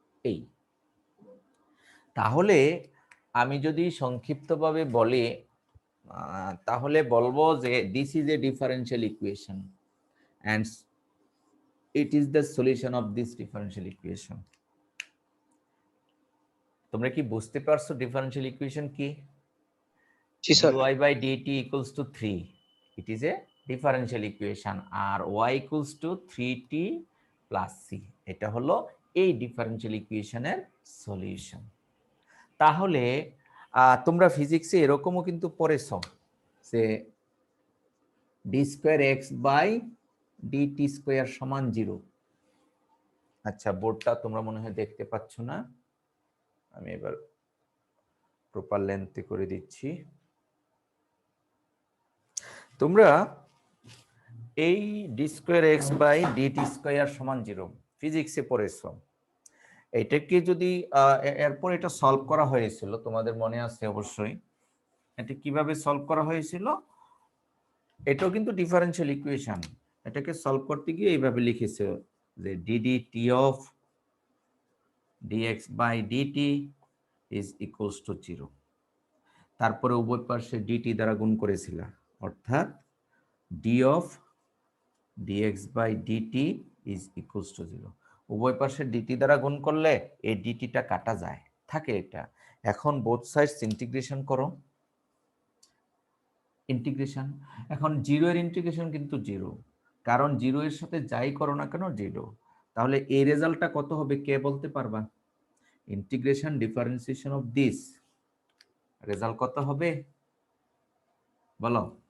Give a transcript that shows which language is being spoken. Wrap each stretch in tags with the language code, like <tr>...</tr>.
<bn>এই তাহলে আমি যদি সংক্ষিপ্তভাবে বলি তাহলে বলবো যে</bn> <en>This is a differential equation and it is the solution of this differential equation.</en> <bn>তোমরা কি বুঝতে পারছো ডিফারেনশিয়াল ইকুয়েশন কি? জি sir.</bn> <en>dy by dt equals to 3, it is a differential equation, আর y equals to 3t plus c,</en> <bn>এটা হলো এই differential ইকুয়েশনের solution. তাহলে তোমরা ফিজিক্সে এরকমও কিন্তু পড়েছো যে d square x by dt square সমান 0। আচ্ছা, বোর্ডটা তোমরা মনে হয় দেখতে পাচ্ছ না, আমি এবার প্রপার লেন্থে করে দিচ্ছি। তোমরা এই d square x by dt square সমান 0 ফিজিক্সে পড়েছো। এটাকে যদি এরপর এটা সলভ করা হয়েছিল, তোমাদের মনে আছে অবশ্যই, এটা কিভাবে সলভ করা হয়েছিল? এটাও কিন্তু ডিফারেনশিয়াল ইকুয়েশন। এটাকে সলভ করতে গিয়ে এইভাবে লিখেছে যে ddt of dx by dt is equals to 0, তারপরে উভয় পাশে dt দ্বারা গুণ করেছিল, অর্থাৎ d of dx by dt is equals to 0। উভয় পাশে dt দ্বারা গুণ করলে এই dtটা কাটা যায়, থাকে এটা। এখন বোথ সাইডস ইন্টিগ্রেশন করো, ইন্টিগ্রেশন, এখন 0 এর ইন্টিগ্রেশন কিন্তু 0, কারণ 0 এর সাথে যাই করো না কেন 0। তাহলে এই রেজাল্টটা কত হবে কে বলতে পারবা?</bn> <en>integration differentiation of this result</en> <bn>কত হবে বলো?</bn>